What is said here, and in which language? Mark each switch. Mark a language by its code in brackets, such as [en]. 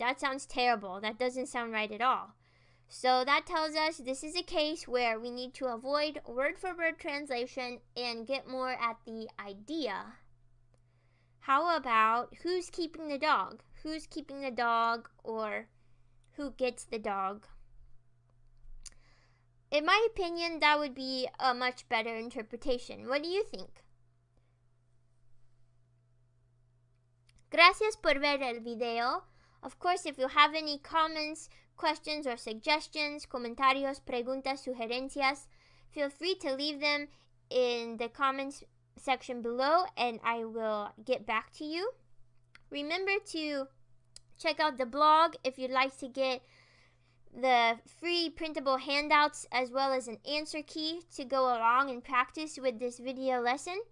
[en] That sounds terrible. That doesn't sound right at all. So that tells us this is a case where we need to avoid word-for-word translation and get more at the idea. How about who's keeping the dog? Who's keeping the dog, or who gets the dog? In my opinion, that would be a much better interpretation. What do you think? [es] Gracias por ver el video. [en] Of course, if you have any comments, questions, or suggestions, [es] comentarios, preguntas, sugerencias, [en] feel free to leave them in the comments section below and I will get back to you. Remember to check out the blog if you'd like to get the free printable handouts as well as an answer key to go along and practice with this video lesson.